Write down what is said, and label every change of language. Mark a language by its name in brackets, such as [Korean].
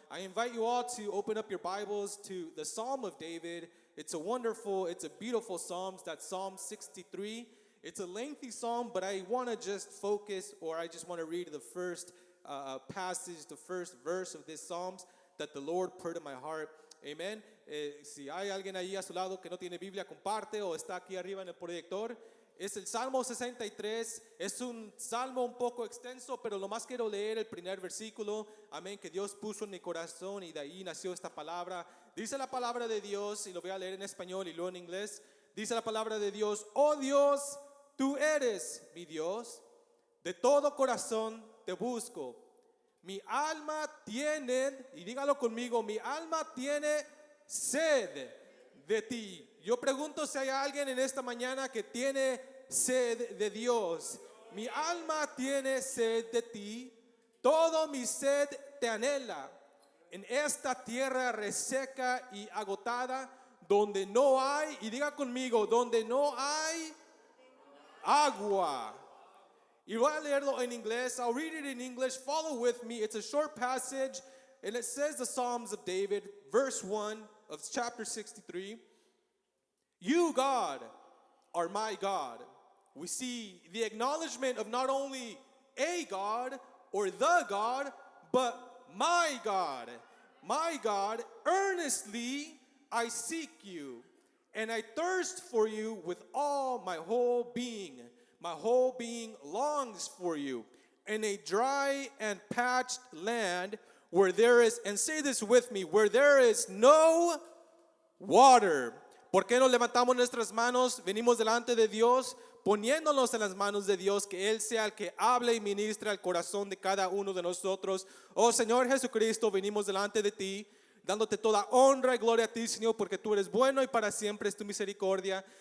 [English] I invite you all to open up your Bibles to the Psalm of David. It's a beautiful Psalm. That's Psalm 63. It's a lengthy psalm, but I want to just focus, or I just want to read the first passage, the first verse of this Psalms that the Lord put in my heart. Amen. [Spanish] Si hay alguien ahí a su lado que no tiene Biblia, comparte, o está aquí arriba en el proyector. Es el Salmo 63. Es un salmo un poco extenso, pero lo más quiero leer el primer versículo. Amén. Que Dios puso en mi corazón y de ahí nació esta palabra. Dice la palabra de Dios, y lo voy a leer en español y luego en inglés. Dice la palabra de Dios: oh Dios, tú eres mi Dios, de todo corazón te busco. Mi alma tiene, y dígalo conmigo, mi alma tiene sed de ti. Yo pregunto si hay alguien en esta mañana que tiene sed de Dios. Mi alma tiene sed de ti, todo mi sed te anhela. En esta tierra reseca y agotada, donde no hay, y diga conmigo, donde no hay agua. Y voy a leerlo en inglés. [English] I'll read it in English. Follow with me. It's a short passage, and it says the Psalms of David, verse 1 of chapter 63. You, God, are my God. We see the acknowledgement of not only a God or the God, but my God. My God, earnestly I seek you, and I thirst for you with all my whole being. My whole being longs for you in a dry and parched land where there is, and say this with me, where there is no water. [Spanish] ¿Por qué no levantamos nuestras manos? Venimos delante de Dios, poniéndonos en las manos de Dios, que Él sea el que hable y ministre al corazón de cada uno de nosotros. Oh Señor Jesucristo, venimos delante de ti, dándote toda honra y gloria a ti, Señor, porque tú eres bueno y para siempre es tu misericordia.